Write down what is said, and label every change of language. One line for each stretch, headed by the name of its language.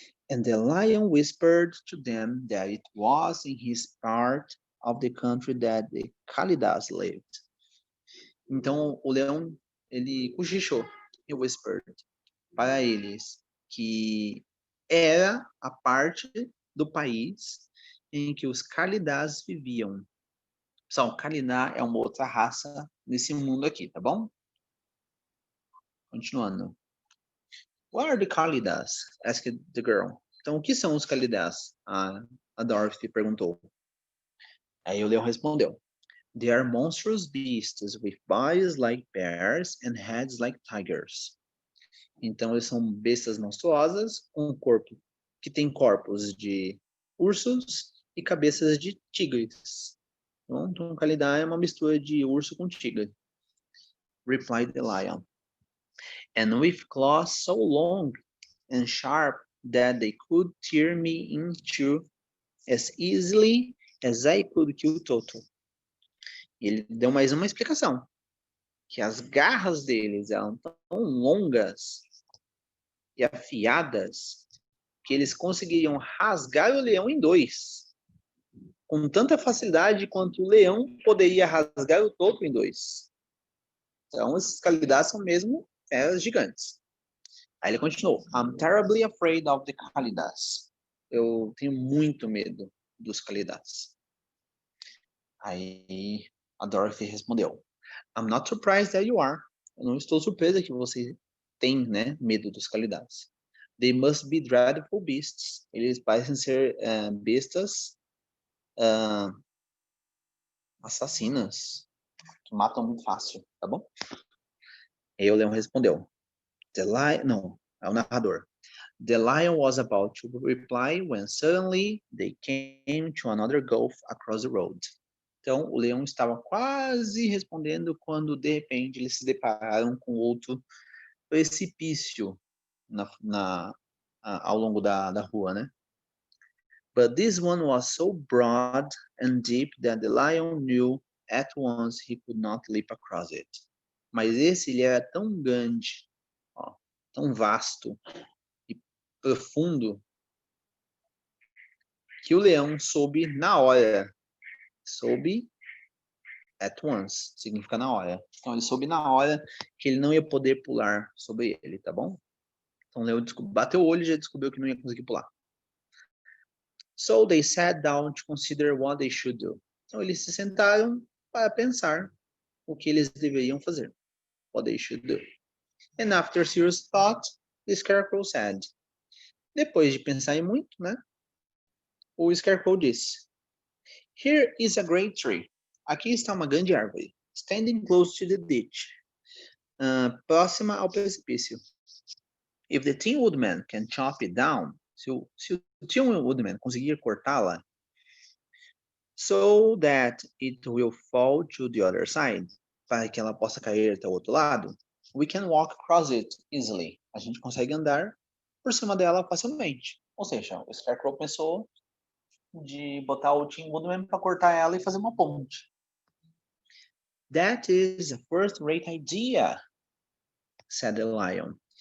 English: And the lion whispered to them that it was in his part of the country that the Kalidas lived.
Portuguese: Então o leão, ele cochichou,
English: he whispered,
Portuguese: para eles que era a parte do país em que os Kalidás viviam. Pessoal, Kalidá é uma outra raça nesse mundo aqui, tá bom? Continuando.
English: What are the Kalidás? Asked the girl.
Portuguese: Então, o que são os Kalidás? A Dorothy perguntou. Aí o leão respondeu.
English: They are monstrous beasts with bodies like bears and heads like tigers.
Portuguese: Então, eles são bestas monstruosas com corpo que tem corpos de ursos e cabeças de tigres. Então, Kalidá é uma mistura de urso com tigre.
English: Replied the lion. And with claws so long and sharp that they could tear me in two as easily as I could kill Toto.
Portuguese: Ele deu mais uma explicação, que as garras deles eram tão longas e afiadas que eles conseguiriam rasgar o leão em dois, com tanta facilidade quanto o leão poderia rasgar o Toto em dois. Então, esses Kalidás são mesmo feras gigantes. Aí ele continuou.
English: I'm terribly afraid of the Kalidás.
Portuguese: Eu tenho muito medo dos Kalidás. Aí a Dorothy respondeu.
English: I'm not surprised that you are.
Portuguese: Eu não estou surpresa que você tem, né, medo dos Kalidás.
English: They must be dreadful beasts.
Portuguese: Eles parecem ser bestas assassinas, que matam muito fácil, tá bom? Aí o leão respondeu. Não, é o narrador.
English: The lion was about to reply when suddenly they came to another gulf across the road.
Portuguese: Então, o leão estava quase respondendo quando, de repente, eles se depararam com outro precipício ao longo da rua, né? But this one was so broad and deep that the lion knew at once he could not leap across it. Mas esse, ele era tão grande, ó, tão vasto e profundo, que o leão soube na hora. Soube
English: at once,
Portuguese: significa na hora. Então, ele soube na hora que ele não ia poder pular sobre ele, tá bom? Então, o leão bateu o olho e já descobriu que não ia conseguir pular.
English: So, they sat down to consider what they should do.
Portuguese: Então, eles se sentaram para pensar o que eles deveriam fazer.
English: What they should do. And after serious thought, the Scarecrow said.
Portuguese: Depois de pensar em muito, né? O Scarecrow disse.
English: Here is a great tree.
Portuguese: Aqui está uma grande árvore.
English: Standing close to the ditch.
Portuguese: Próxima ao precipício.
English: If the Tin Woodman can chop it down,
Portuguese: se o Tin Woodman conseguir cortá-la,
English: so that it will fall to the other side,
Portuguese: para que ela possa cair até o outro lado,
English: we can walk across it easily.
Portuguese: A gente consegue andar por cima dela facilmente. Ou seja, o Scarecrow pensou de botar o Tin Woodman para cortar ela e fazer uma ponte.
English: That is a first-rate idea, said the lion.